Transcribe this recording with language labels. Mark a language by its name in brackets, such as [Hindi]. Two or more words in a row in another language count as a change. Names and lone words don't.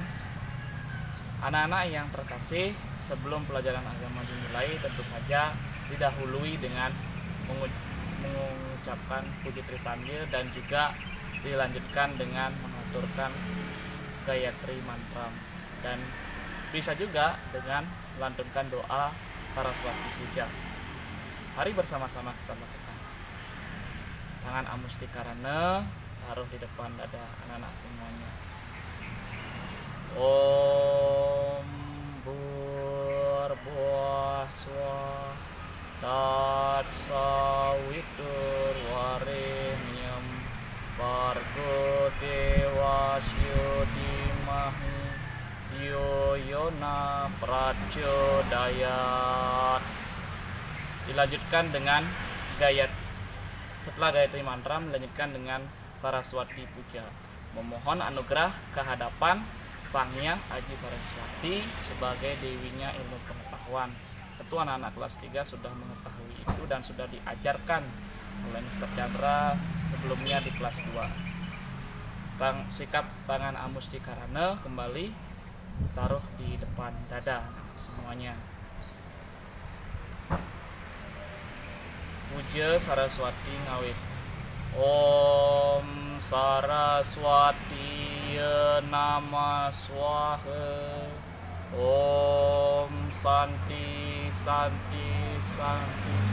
[Indonesian] Anak-anak yang terkasih, sebelum pelajaran agama dimulai, tentu saja didahului dengan mengucapkan puji Trisandil dan juga dilanjutkan dengan mengaturkan Gayatri Mantra, dan bisa juga dengan melantunkan doa Saraswati Puja. Mari bersama-sama kita lakukan. Tangan Amustikarana taruh di depan dada anak-anak semuanya. [Sanskrit] ॐ भूर्भुवः स्वः तत्सवितुर्वरेण्यं भर्गो देवस्य धीमहि यो योना प्रचोदयात्. [Indonesian] Dilanjutkan dengan Gayat. Setelah Gayatri Mantra, melanjutkan dengan Saraswati Puja, memohon anugerah kehadapan Sang Hyang Aji Saraswati sebagai dewinya ilmu pengetahuan. Tentu anak-anak kelas 3 sudah mengetahui itu dan sudah diajarkan oleh Mister Chandra sebelumnya di kelas 2. Sikap tangan Amustikarana kembali taruh di depan dada semuanya. [Balinese] Puja Saraswati ngawit. [Sanskrit] ॐ सरस्वती नमः स्वाहा. ॐ शान्तिः शान्तिः शान्तिः.